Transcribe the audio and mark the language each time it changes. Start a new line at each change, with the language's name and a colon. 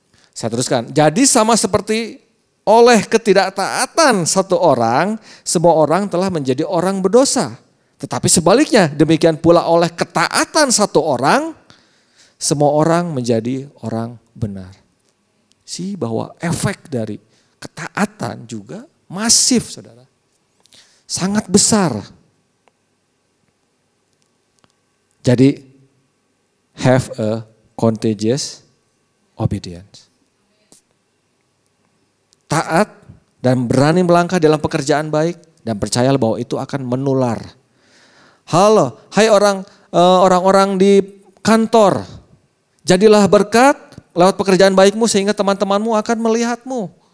Indonesian: Saya teruskan, jadi sama seperti oleh ketidaktaatan satu orang, semua orang telah menjadi orang berdosa. Tetapi sebaliknya, demikian pula oleh ketaatan satu orang, semua orang menjadi orang benar. Bahwa efek dari ketaatan juga masif, saudara. Sangat besar.
English: Jadi, have a contagious obedience.
Indonesian: Taat dan berani melangkah dalam pekerjaan baik dan percayalah bahwa itu akan menular. Halo, hai orang-orang di kantor, jadilah berkat lewat pekerjaan baikmu sehingga teman-temanmu akan melihatmu.